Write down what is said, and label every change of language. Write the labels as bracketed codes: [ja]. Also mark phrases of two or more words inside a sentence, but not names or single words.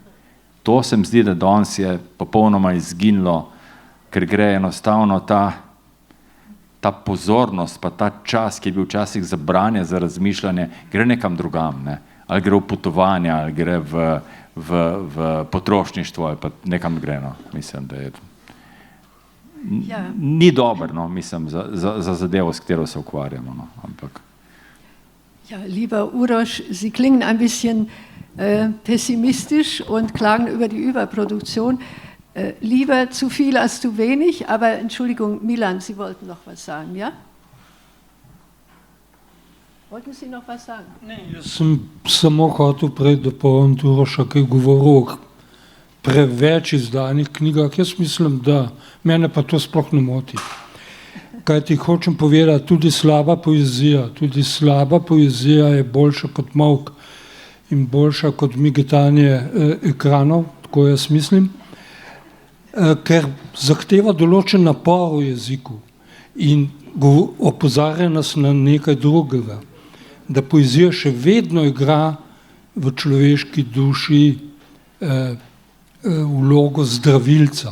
[sl] To se mi zdi, da danes je popolnoma izginilo, ker gre enostavno ta pozornost, pa ta čas, ki je bil včasih za branje, za razmišljanje, gre nekam drugam, ne? Ali gre v potovanje, ali gre v potrošništvo, ali pa nekam gre, no? Mislim, da je ni dobro, no, mislim, za zadevo, s katero se ukvarjamo, no, ampak. [de] Ja, lieber Uroš, Sie klingen ein bisschen pessimistisch und klagen über die Überproduktion. Lieber zu viel als zu wenig, aber Entschuldigung, Milan, Sie wollten noch was sagen, ja? Wollten Sie noch was sagen? [sl] Ne, jaz sem samo hotel prej dopolniti Uroša, ki je govoril o preveč izdanih knjigah. Jaz mislim, da mene pa to sploh ne moti. Kaj ti hočem povedati, tudi slaba poezija je boljša kot molk in boljša kot migotanje ekranov, tako jaz mislim, ker zahteva določen napor v jeziku in opozarja nas na nekaj drugega, da poezija še vedno igra v človeški duši vlogo zdravilca.